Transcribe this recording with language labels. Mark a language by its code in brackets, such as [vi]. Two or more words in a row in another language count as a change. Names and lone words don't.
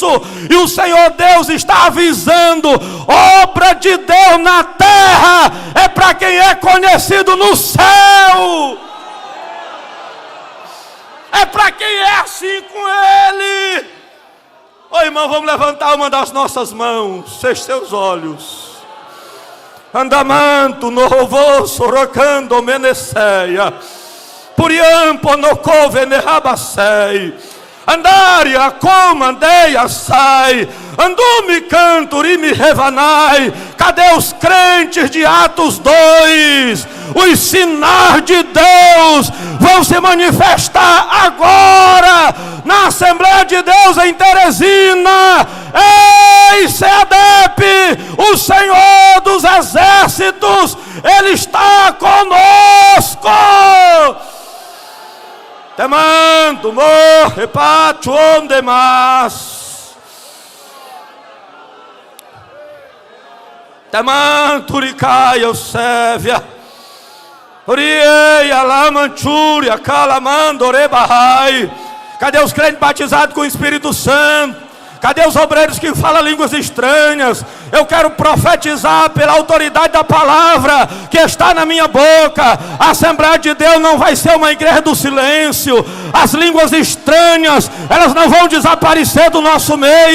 [pt] E o Senhor Deus está avisando: obra de Deus na terra é para quem é conhecido no céu. É para quem é assim com Ele. Ô irmão, vamos levantar uma das nossas mãos. Feche seus olhos. Andamanto no rovo sorocando meneceia, puriampo no cove nerabacei, andaria comandeia sai, andume canturi me revanai. Cadê os crentes de Atos 2? Os sinais de Deus vão se manifestar agora na Assembleia de Deus em Teresina. Ei, CEDEP, o Senhor dos Exércitos, Ele está conosco. Te mando, morre, pacho, onde mais. Te mando, ricaia, sévia. Orieia, la manchúria, calamando, rebahai. Cadê os crentes batizados com o Espírito Santo? Cadê os obreiros que falam línguas estranhas? Eu quero profetizar pela autoridade da palavra que está na minha boca. A Assembleia de Deus não vai ser uma igreja do silêncio. As línguas estranhas, elas não vão desaparecer do nosso meio.